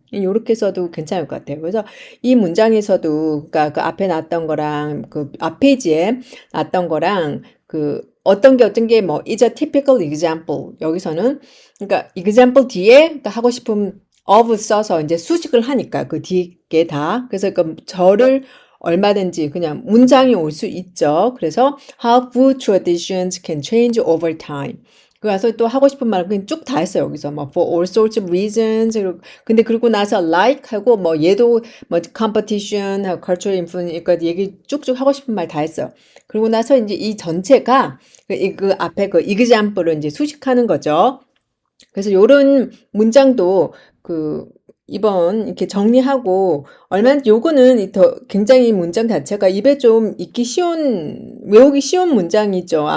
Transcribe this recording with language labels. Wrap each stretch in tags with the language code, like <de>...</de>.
<ko>이렇게 써도 괜찮을 것 같아요. 그래서 이 문장에서도 그러니까 그 앞에 놨던 거랑 그 앞 페이지에 놨던 거랑 그 어떤 게 뭐</ko> <en>is a typical example</en> <ko>여기서는 그러니까 example 뒤에 그러니까 하고 싶은 of 써서 이제 수식을 하니까 그 뒤에 다 그래서 그 저를 얼마든지 그냥 문장이 올 수 있죠. 그래서</ko> <en>how food traditions can change over time.</en> <ko>그래서 또 하고 싶은 말은 그냥 쭉 다 했어요. 여기서 뭐</ko> <en>for all sorts of reasons.</en> <ko>근데 그러고 나서 like 하고 뭐 얘도 뭐 competition 하고 cultural influence 그러니까 얘기 쭉쭉 하고 싶은 말 다 했어요. 그러고 나서 이제 이 전체가 그 앞에 그 example을 이제 수식하는 거죠. 그래서 요런 문장도 그 이번 이렇게 정리하고 얼마나 요거는 더 굉장히 문장 자체가 입에 좀 익기 쉬운 외우기 쉬운 문장이죠.</ko>